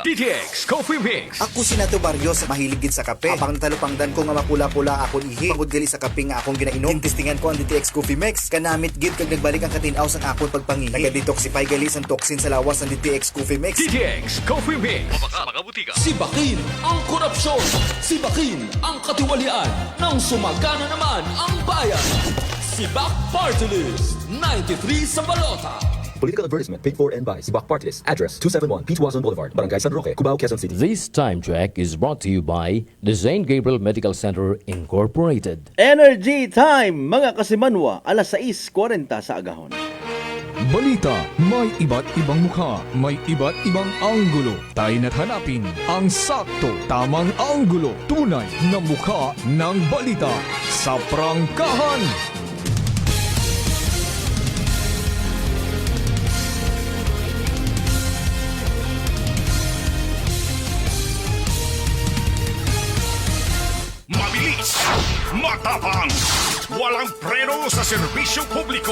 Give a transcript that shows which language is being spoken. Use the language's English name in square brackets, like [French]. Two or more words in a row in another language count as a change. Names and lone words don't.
[Hiligaynon] DTX Coffee Mix. Ako si Nato Barrios, mahiligid sa kape. Habang natalupangdan ko nga mapula-pula akong ihi. Pagod gali sa kape nga akong ginainom. Tintistingan ko ang DTX Coffee Mix. Kanamit gid kag nagbalik ang katinaw sa akong pagpangihi. Naga-detoxify gali ang toxin sa lawas ng DTX Coffee Mix. DTX Coffee Mix. Mga butika. [Filipino] Sibakin ang korupsyon. Sibakin ang katiwalian. Nang sumagana naman ang bayan. Sibak Party List 93 sa balota. [English] Political advertisement paid for and by Sibak Party List. Address 271 Pitwazon Boulevard, Barangay San Roque, Cubao, Quezon City. This time check is brought to you by the St. Gabriel Medical Center Incorporated. Energy Time, [Hiligaynon] mga kasimanwa, alas 6:40 sa agahon. [Filipino] Balita, may iba't ibang mukha, may iba't ibang anggulo. Tayo na't hanapin ang sakto, tamang anggulo, tunay na mukha ng balita sa prangkahan. Mabilis, matapang, walang preno sa serbisyo publiko.